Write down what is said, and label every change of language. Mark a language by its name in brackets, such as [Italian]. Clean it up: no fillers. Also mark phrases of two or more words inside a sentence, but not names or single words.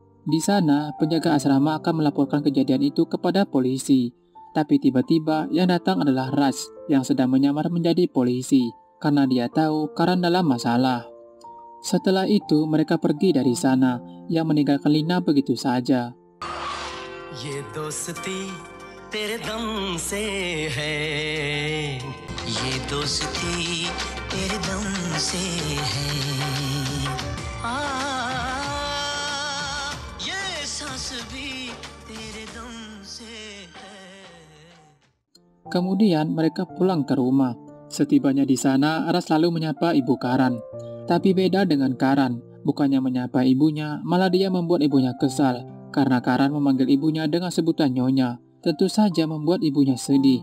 [Indonesian] Di sana, penjaga asrama akan melaporkan kejadian itu kepada polisi. Tapi tiba-tiba yang datang adalah Raj yang sedang menyamar menjadi polisi karena dia tahu Karan dalam masalah. Setelah itu, mereka pergi dari sana yang meninggalkan Lina begitu saja. [Hindi] ये दोस्ती तेरे दम से है ये दोस्ती तेरे दम से है ये सांस भी तेरे दम से है. [Indonesian] Kemudian mereka pulang ke rumah. Setibanya di sana, Ras selalu menyapa ibu Karan. Tapi beda dengan Karan, bukannya menyapa ibunya, malah dia membuat ibunya kesal. Karena Karan memanggil ibunya dengan sebutan Nyonya, tentu saja membuat ibunya sedih.